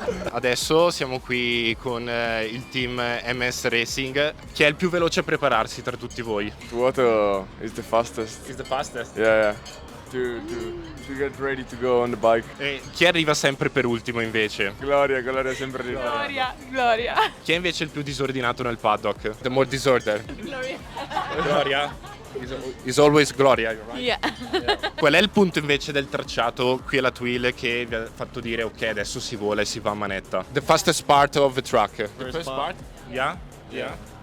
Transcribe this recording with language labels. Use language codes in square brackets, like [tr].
[it] Adesso siamo qui con il team MS Racing. Chi è il più veloce a prepararsi tra tutti voi? [en] Tuoto is the fastest. Is the fastest? Yeah. To get ready to go on the bike. [it] E chi arriva sempre per ultimo invece? Gloria sempre lì. Gloria. Chi è invece il più disordinato nel paddock? [en] The more disorder. Gloria? Is always Gloria. Right? Yeah. [it] Qual è il punto invece del tracciato qui alla Thuile che vi ha fatto dire ok, adesso si vola e si va a manetta? [en] The fastest part of the track. The first part? Yeah? Yeah.